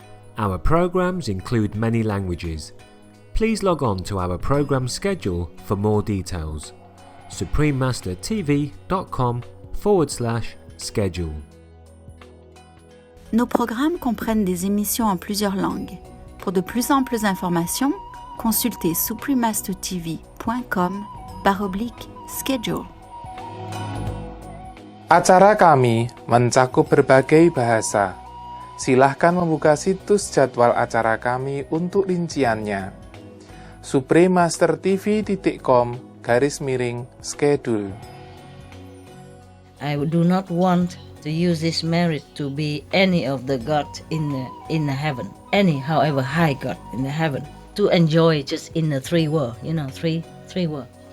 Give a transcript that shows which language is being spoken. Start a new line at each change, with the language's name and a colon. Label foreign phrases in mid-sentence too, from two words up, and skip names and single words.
English: Our programs include many languages. Please log on to our program schedule for more details. Supreme Master TV.com/schedule.
French: Nos programmes comprennent des émissions en plusieurs langues. Pour de plus amples informations, consultez suprememastertv.com/schedule.
Indonesian: Acara kami mencakup berbagai bahasa. Silahkan membuka situs jadwal acara kami untuk rinciannya. suprememastertv.com/schedule.
English: I do not want to use this merit to be any of the god in the heaven, any however high god in the heaven, to enjoy just in the three world, three world.